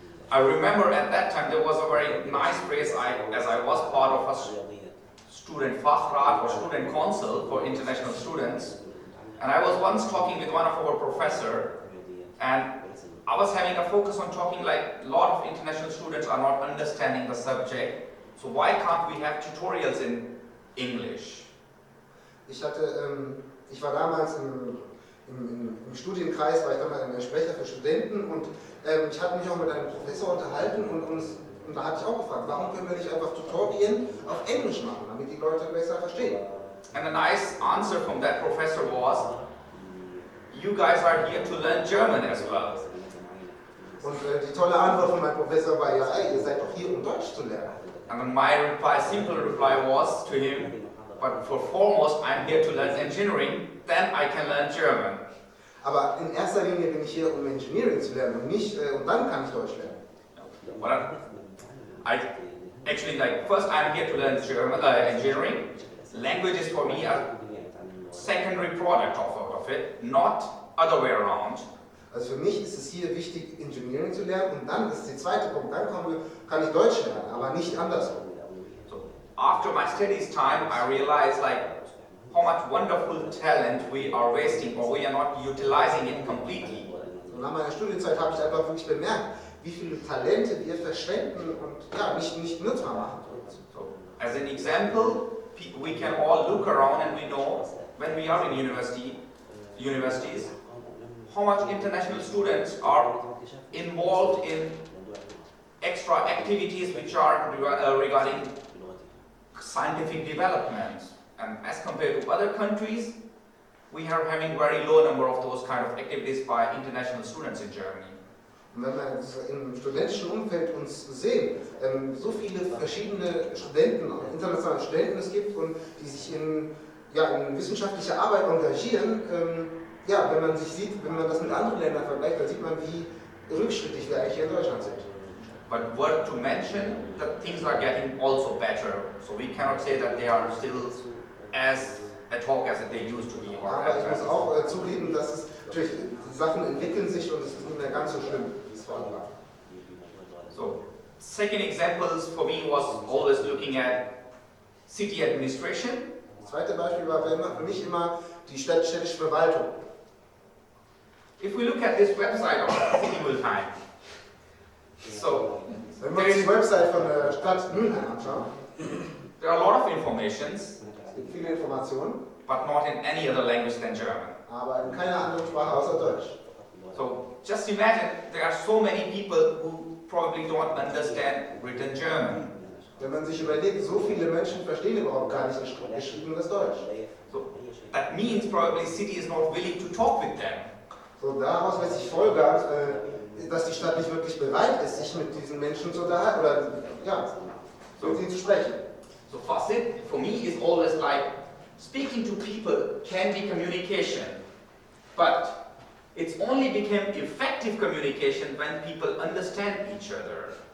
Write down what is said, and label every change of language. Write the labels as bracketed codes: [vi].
[en] I remember at that time there was a very nice phrase as I was part of a student Fachrat or student council for international students, and I was once talking with one of our professor, and I was having a focus on talking like a lot of international students are not understanding the subject, so why can't we have tutorials in English? [de] Ich war damals im Studienkreis, war ich damals ein Sprecher für Studenten und ich hatte mich auch mit einem Professor unterhalten und da hatte ich auch gefragt, warum können wir nicht einfach Tutorien auf Englisch machen, damit die Leute besser verstehen. [en] And a nice answer from that professor was, you guys are here to learn German as well. [de] Und die tolle Antwort von meinem Professor war, ja, ey, ihr seid doch hier, um Deutsch zu lernen. [en] And then my simple reply was to him, but for foremost, I'm here to learn engineering, then I can learn German. [de] Aber in erster Linie bin ich hier, um Engineering zu lernen und dann kann ich Deutsch lernen. [en] But I actually first I'm here to learn German, engineering. Language is for me a secondary product of it, not other way around. [de] Also für mich ist es hier wichtig, Engineering zu lernen und dann ist der zweite Punkt, dann kann ich Deutsch lernen, aber nicht andersrum. [en] So after my studies time, I realized how much wonderful talent we are wasting or we are not utilizing it completely. [de] Und nach meiner Studienzeit habe ich einfach wirklich bemerkt, wie viele Talente wir verschwenden und ja, nicht nutzbar machen. [en] So, as an example, we can all look around and we know when we are in universities, how much international students are involved in extra activities which are regarding scientific development. And as compared to other countries, we are having very low number of those kind of activities by international students in Germany. [de] Und wenn wir im studentischen Umfeld uns sehen, so viele verschiedene Studenten, internationale Studenten es gibt und die sich in wissenschaftliche Arbeit engagieren, wenn man das mit anderen Ländern vergleicht, dann sieht man, wie rückschrittig wir eigentlich hier in Deutschland sind. [en] But worth to mention that things are getting also better, so we cannot say that they are still as ad hoc as they used to be. [de] Aber ich muss auch zugeben, dass es natürlich Sachen entwickeln sich und es ist nicht mehr ganz so schlimm, wie es vorher war. [en] So, second examples for me was always looking at city administration. [de] Das zweite Beispiel war für mich immer die städtische Verwaltung. [en] If we look at this website of City Mulheim, so [de] wenn wir uns die Website von der Stadt Mülheim anschauen, [en] there are a lot of informations, [de] es gibt viele Informationen, [en] but not in any other language than German. [de] aber in keiner anderen Sprache außer Deutsch. [en] So just imagine there are so many people who probably don't understand written German. [de] Wenn man sich überlegt, so viele Menschen verstehen überhaupt gar nicht geschriebenes Deutsch. [en] So that means probably city is not willing to talk with them. [de] So daraus lässt sich folgern, dass die Stadt nicht wirklich bereit ist, sich mit diesen Menschen zu unterhalten oder mit ihnen zu sprechen. [en] So Fazit for me is always speaking to people can be communication, but It's only became effective communication when people understand each other.